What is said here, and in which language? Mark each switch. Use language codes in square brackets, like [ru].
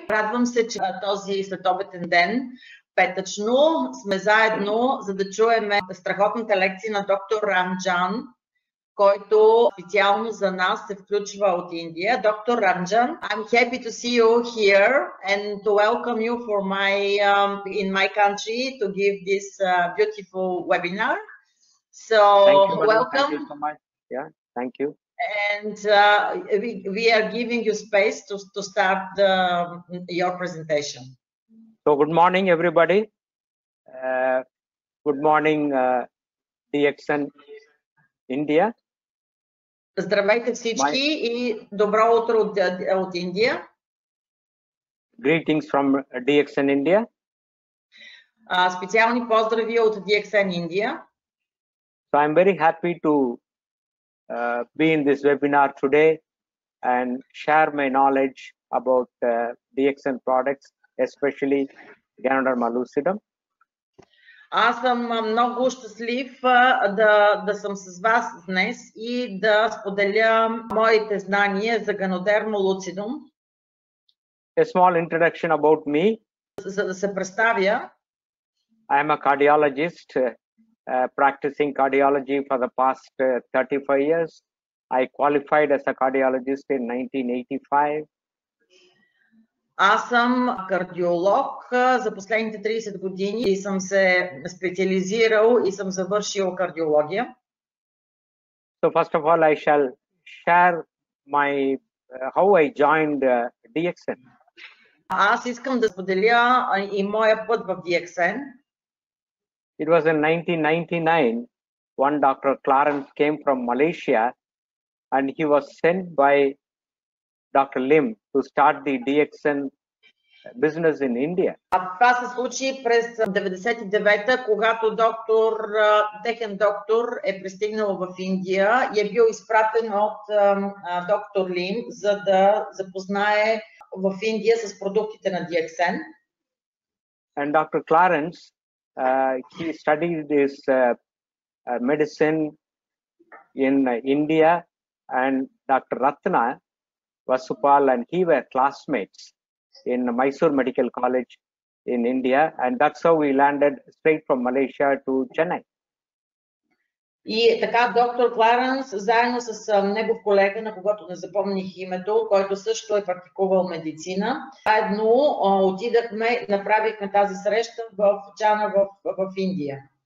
[bg] Радвам се, че този следобеден ден, петъчно, сме заедно, за да чуем страхотната лекция на доктор Ранджан, който специално за нас се включва от Индия. [en] Доктор Ранджан, I'm happy to see you here and to welcome you for in my country to give this beautiful webinar. So, thank you, welcome. Thank you so much. Yeah, thank you. And we are giving you space to start your presentation. So good morning, everybody. Good morning, DXN India. [bg] Здравейте всички и добро утро от Индия. [en] Greetings from DXN India. [bg] Специални поздрави от DXN Индия. [en] So I'm very happy to be in this webinar today and share my knowledge about DXN products, especially Ganoderma lucidum. [bg] Аз съм много щастлив да съм с вас днес и да споделя моите знания за Ganoderma lucidum. [en] A small introduction about me. [bg] За да се представя. [en] I am a cardiologist. Practicing cardiology for the past 35 years. I qualified as a cardiologist in 1985. [bg] Аз съм кардиолог за последните 30 години и съм се специализирал и съм завършил кардиология. [en] So first of all, I shall share my how I joined DXN. [bg] Аз искам да споделя и моя път в DXN. [en] It was in 1999 when Dr. Clarence came from Malaysia and he was sent by Dr. Lim to start the DXN business in India. [bg] Това се случи през 99-та, когато техен доктор е пристигнал в Индия и е бил изпратен от доктор Лим, за да запознае в Индия с продуктите на DXN. [en] And Dr. Clarence he studied his medicine in India, and Dr. Ratna Vasupal and he were classmates in Mysore Medical College in India, and that's how we landed straight from Malaysia to Chennai. [bg] И така доктор Кларенс, заедно с негов колега, на когото не запомних името, който също е практикувал медицина, заедно отидахме, направихме тази среща в Чана в Индия.